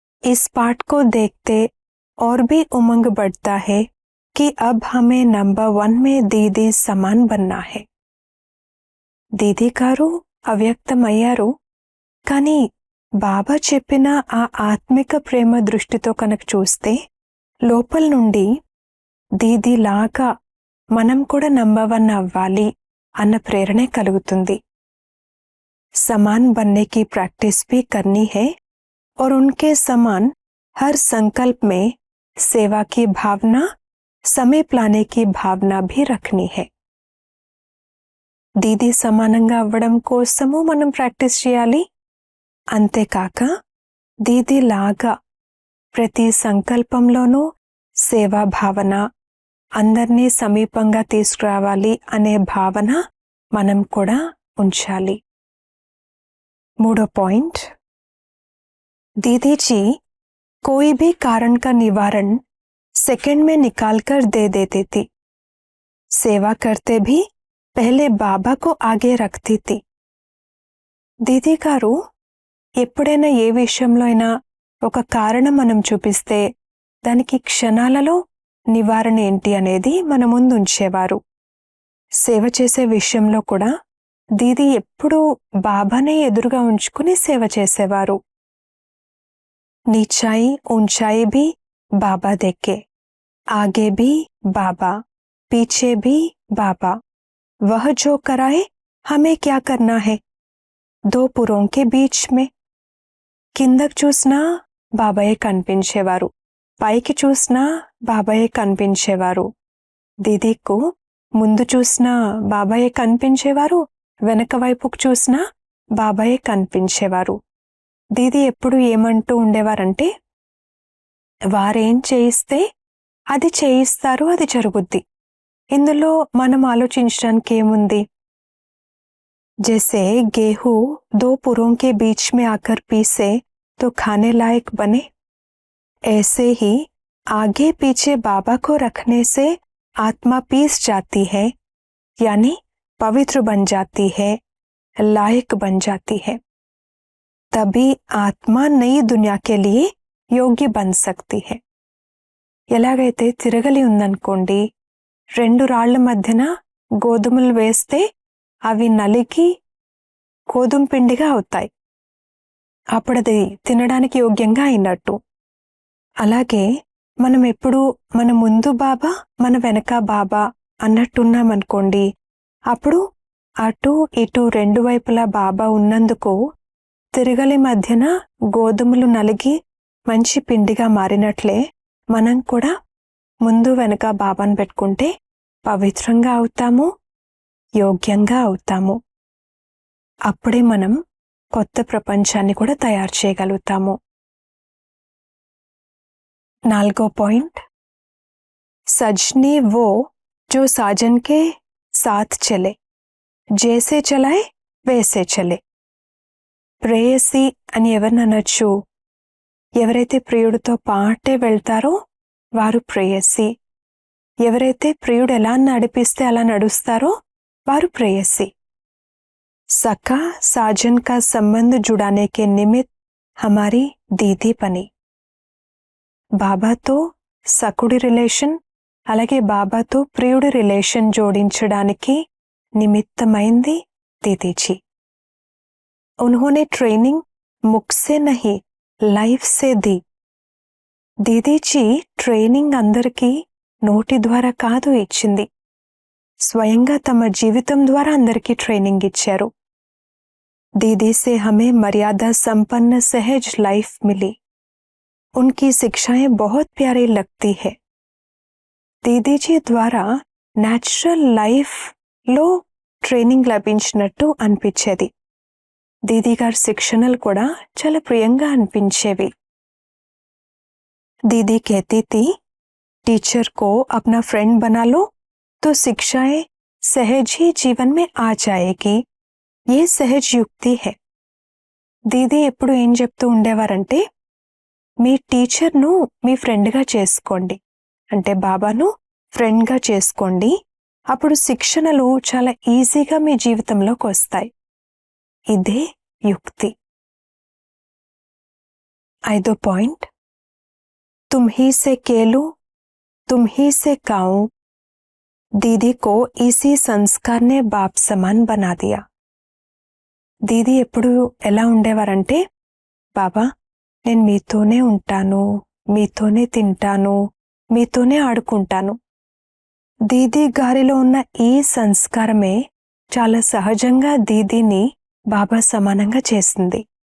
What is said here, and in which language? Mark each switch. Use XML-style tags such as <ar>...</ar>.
<hi>इस पाठ को देखते और भी उमंग बढ़ता है कि अब हमें नंबर 1 में दीदी समान बनना है.</hi> <te>దీదీ గారు అవ్యక్తమయ్యారు కానీ బాబా చెప్పిన ఆ ఆత్మిక ప్రేమ దృష్టితో కనుక చూస్తే లోపల నుండి దీదీ లాగా మనం కూడా నంబర్ 1 అవ్వాలి అన్న ప్రేరణే కలుగుతుంది.</te> <hi>समान बनने की प्रैक्टिस भी करनी है और उनके समान हर संकल्प में सेवा की भावना, समीप लाने की भावना भी रखनी है.</hi> <te>దీదీ సమానంగా అవ్వడం కోసము మనం ప్రాక్టీస్ చేయాలి. అంతేకాక దీదీ లాగా ప్రతి సంకల్పంలోనూ సేవా భావన, అందరినీ సమీపంగా తీసుకురావాలి అనే భావన మనం కూడా ఉంచాలి. మూడో పాయింట్,</te> <hi>दीदी जी कोई भी कारण का निवारण सेकंड में निकाल कर दे देती थी. सेवा करते भी पहले बाबा को आगे रखती थी.</hi> <te>दीदी గారు ఎప్పుడైనా ఏ విషయంలో అయినా ఒక కారణం మనం చూపిస్తే దానికి క్షణాలలో నివారణ ఏంటి అనేది మన ముందు ఉంచేవారు. సేవ చేసే విషయంలో కూడా దీది ఎప్పుడూ బాబానే ఎదురుగా ఉంచుకుని సేవ చేసేవారు.</te> <hi>नीचाई ऊंचाई भी बाबा देखे, आगे भी बाबा, पीछे भी बाबा, वह जो कराए हमें क्या करना है. दो पुरों के बीच में</hi> <te>కిందకు చూసినా బాబాయే కనిపించేవారు, పైకి చూసినా బాబాయే కనిపించేవారు. దీదీకు ముందు చూసినా బాబాయే కనిపించేవారు, వెనక వైపుకు చూసినా బాబాయే కనిపించేవారు. దీది ఎప్పుడు ఏమంటూ ఉండేవారంటే, వారేం చేయిస్తే అది చేయిస్తారు, అది జరుగుద్ది. ఇందులో మనం ఆలోచించడానికి ఏముంది?</te> <hi>जैसे गेहूं दो पुरों के बीच में आकर पीसे तो खाने लायक बने, ऐसे ही आगे पीछे बाबा को रखने से आत्मा पीस जाती है, यानी पवित्र बन जाती है, लायक बन जाती है. तभी आत्मा नई दुनिया के लिए योग्य बन सकती है.</hi> <te>ఎలాగైతే తిరగలి ఉందనుకోండి, రెండు రాళ్ల మధ్యన గోధుమలు వేస్తే అవి నలిగి గోధుమ పిండిగా అవుతాయి. అప్పుడది తినడానికి యోగ్యంగా అయినట్టు. అలాగే మనం ఎప్పుడు మన ముందు బాబా, మన వెనక బాబా అన్నట్టున్నామనుకోండి, అప్పుడు అటు ఇటు రెండు వైపులా బాబా ఉన్నందుకు తిరగలి మధ్యన గోధుమలు నలిగి మంచి పిండిగా మారినట్లే మనం కూడా ముందు వెనక బాబాను పెట్టుకుంటే పవిత్రంగా అవుతాము, యోగ్యంగా అవుతాము. అప్పుడే మనం కొత్త ప్రపంచాన్ని కూడా తయారు చేయగలుగుతాము. 4వ పాయింట్,</te> <hi>సజ్నీ वो जो साजन के साथ चले, जैसे चलाए वैसे चले.</hi> <te>ప్రేయసి అని ఎవరిని అనొచ్చు? ఎవరైతే ప్రియుడితో పాటే వెళ్తారో వారు ప్రేయసి. ఎవరైతే ప్రియుడు ఎలా నడిపిస్తే అలా నడుస్తారో వారు ప్రేయసి.</te> <hi>సఖా సాజన్ కా సంబంధ జుడానే కే నిమిత్ హమారీ దీదీ పని.</hi> <te>బాబాతో సకుడి రిలేషన్, అలాగే బాబాతో ప్రియుడి రిలేషన్ జోడించడానికి నిమిత్తమైంది దీదీజీ.</te> <hi>उन्होंने ट्रेनिंग मुख से नहीं लाइफ से दी.</hi> <te>దీదీజీ ట్రైనింగ్ అందరికీ నోటి ద్వారా కాదు ఇచ్చింది, స్వయంగా తమ జీవితం ద్వారా అందరికీ ట్రైనింగ్ ఇచ్చారు.</te> <hi>दीदी से हमें मर्यादा संपन्न सहज लाइफ मिली. उनकी शिक्षाएं बहुत प्यारी लगती है.</hi> <te>దీదీజీ ద్వారా న్యాచురల్ లైఫ్లో ట్రైనింగ్ లభించినట్టు అనిపించేది. దీదీ గారి శిక్షణలు కూడా చాలా ప్రియంగా అనిపించేవి.</te> <hi>दीदी कहती थी, टीचर को अपना फ्रेंड बना लो तो शिक्षाएं सहज ही जीवन में आ जाएगी. ये सहज युक्ति है.</hi> <te>దీదీ ఎప్పుడు ఏం చెప్తూ ఉండేవారంటే, మీ టీచర్ను మీ ఫ్రెండ్గా చేసుకోండి, అంటే బాబాను ఫ్రెండ్గా చేసుకోండి, అప్పుడు శిక్షణలు చాలా ఈజీగా మీ జీవితంలోకి వస్తాయి. ఇదే యుక్తి. 5వ పాయింట్,</te> <hi>तुम ही से केलू तुम ही से काऊं. दीदी को इसी संस्कार ने बाप समान बना दिया.</hi> <te>దీదీ ఎప్పుడు ఎలా ఉండేవారంటే, బాబా నేను మీతోనే ఉంటాను, మీతోనే తింటాను, మీతోనే ఆడుకుంటాను. దీదీ గారిలో ఉన్న ఈ సంస్కారమే చాలా సహజంగా దీదీని బాబా సమానంగా చేసింది.</te>